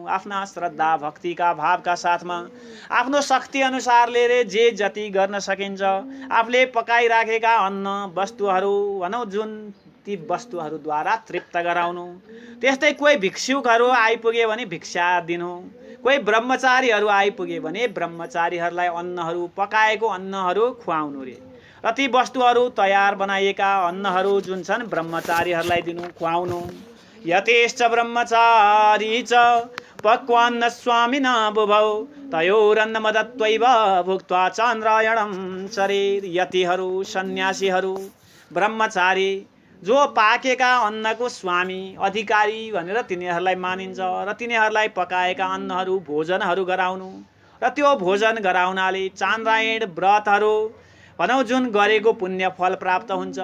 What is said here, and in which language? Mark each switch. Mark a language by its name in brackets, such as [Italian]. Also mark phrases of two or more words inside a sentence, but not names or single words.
[Nepali] आफ्ना श्रद्धा भक्तिका भावका साथमा आफ्नो शक्ति अनुसारले रे जे जति गर्न सकिन्छ आफूले पकाइराखेका अन्न वस्तुहरू भनौँ जुन ती वस्तुहरूद्वारा तृप्त गराउनु। त्यस्तै कोही भिक्षुकहरू आइपुगे भने भिक्षा दिनु। कोही ब्रह्मचारीहरू आइपुगे भने ब्रह्मचारीहरूलाई अन्नहरू पकाएको अन्नहरू खुवाउनु रे। र ती वस्तुहरू तयार बनाइएका अन्नहरू जुन छन् ब्रह्मचारीहरूलाई दिनु खुवाउनु। [Sanskrit] यतेश्च ब्रह्मचारी च पक्वान्न स्वामिना बुभौ तयोरन्नमदत्वैव भुक्त्वा चान्द्रायणं चरेत्। [Nepali] यतिहरू सन्यासीहरू ब्रह्मचारी जो पाकेका अन्नको स्वामी अधिकारी भनेर तिनीहरूलाई मानिन्छ। र तिनीहरूलाई पकाएका अन्नहरू भोजनहरू गराउनु। र त्यो भोजन गराउनाले चान्द्रायण व्रतहरू भनौँ जुन गरेको पुण्य फल प्राप्त हुन्छ।